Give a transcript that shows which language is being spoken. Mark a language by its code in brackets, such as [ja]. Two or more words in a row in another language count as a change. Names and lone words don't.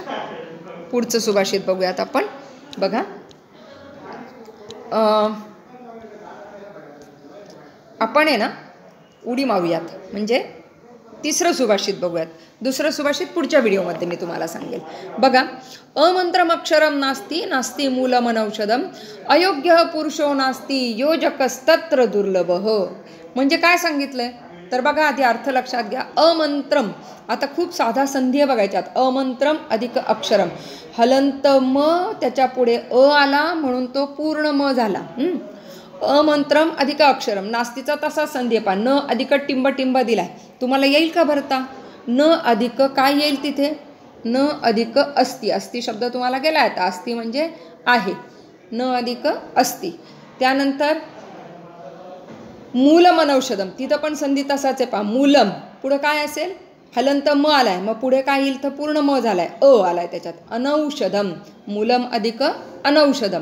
[mr] पुढचं सुभाषित बघूयात आपण. बघा, आपण आहे ना उडी मारूयात, म्हणजे तिसरं सुभाषित बघूयात. दुसरं सुभाषित पुढच्या व्हिडिओमध्ये मी तुम्हाला सांगेल. बघा, [sa] अमंत्रमक्षरम नास्ती नास्ती मूलमनौषधम अयोग्य पुरुषो नास्ती योजकस्तत्र दुर्लभः. [mr] म्हणजे काय सांगितलंय तर बघा, आधी अर्थ लक्षात घ्या. अमंत्रम, आता खूप साधा संधी बघायच्यात. अमंत्रम अधिक अक्षरम, हलंत म त्याच्या पुढे अ आला म्हणून तो पूर्ण म झाला. अमंत्रम अधिक अक्षरम, नास्तीचा तसा संधी पा, न अधिक टिंब टिंब दिलाय. तुम्हाला येईल का भरता? न अधिक काय येईल तिथे? न अधिक अस्ति. अस्ति शब्द तुम्हाला गेला आहे. अस्ति म्हणजे आहे. न अधिक अस्ति. त्यानंतर मूलमनौषधम, तिथं पण संधी तसाच आहे पहा. मूलम पुढं काय असेल, हलंत म आलाय, मग पुढे काय येईल तर पूर्ण म झालाय, आलाय त्याच्यात. अनौषधम, मूलम अधिक अनौषधम.